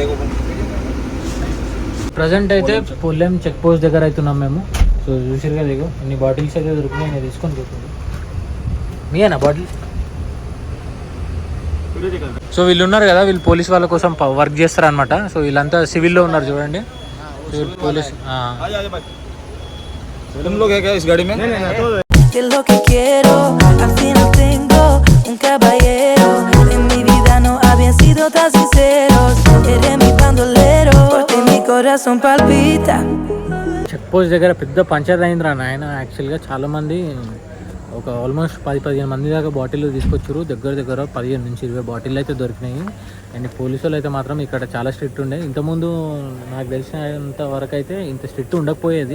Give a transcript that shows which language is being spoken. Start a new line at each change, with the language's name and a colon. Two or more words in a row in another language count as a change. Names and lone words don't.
Telugu: ప్రజెంట్ అయితే పొల్లెం
English: check post
Telugu: దగ్గర అవుతున్నాం మేము. సో చూసారు కదా, ఇగో ఇన్ని బాటిల్స్ అయితే దొరికినాయి. నేను తీసుకొని పోతుంది మీయేనా బాటిల్. సో వీళ్ళు ఉన్నారు కదా, వీళ్ళు పోలీస్ వాళ్ళ కోసం వర్క్ చేస్తారు అనమాట. సో వీళ్ళంతా సివిల్లో ఉన్నారు చూడండి. పోలీస్
Spanish: Que es lo que quiero, al final tengo un caballero. En mi vida no habían sido tan sinceros. Eres mi bandolero, porque mi corazón palpita.
English: check post
Telugu: దగ్గర పెద్ద పంచర్ అయిందిరా నాయన. యాక్చువల్గా చాలామంది ఒక ఆల్మోస్ట్ 10-15 మంది దాకా బాటిల్ తీసుకొచ్చారు. దగ్గర 15 నుంచి 20 బాటిల్ అయితే దొరికినాయి. అండ్ పోలీసు వాళ్ళు అయితే మాత్రం ఇక్కడ చాలా స్ట్రిక్ట్ ఉండే. ఇంతకుముందు నాకు తెలిసినంత వరకు అయితే ఇంత స్ట్రిక్ట్ ఉండకపోయేది.